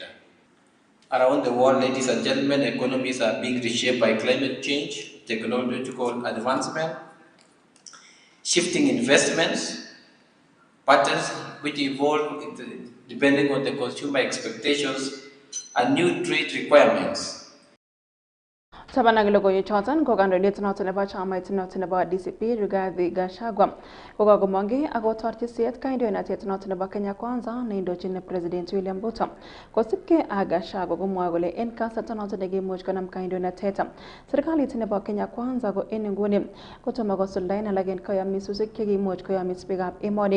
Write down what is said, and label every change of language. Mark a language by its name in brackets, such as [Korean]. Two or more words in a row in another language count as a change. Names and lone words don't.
[English] Around the world, ladies and gentlemen, economies are being reshaped by climate change, technological advancement, shifting investments, patterns which evolve depending on the consumer expectations, and new trade requirements. [Kalenjin] Tabanang logoiwek choton ko kandoindet noton nebo chamait noton nebo DCP Rigathi Gachagua kokakomongei ako torchisiet kandoinatet noton nebo Kenya Kwanza neindochin President William Ruto kosibkei ak Gachagua komwoe kole en kasarta noton nekimuch konam kandoinatet serikalit nebo Kenya Kwanza ko en nguni kotomo kosuldaen alak en kayamisutik chekimuch koyamis biikab emoni.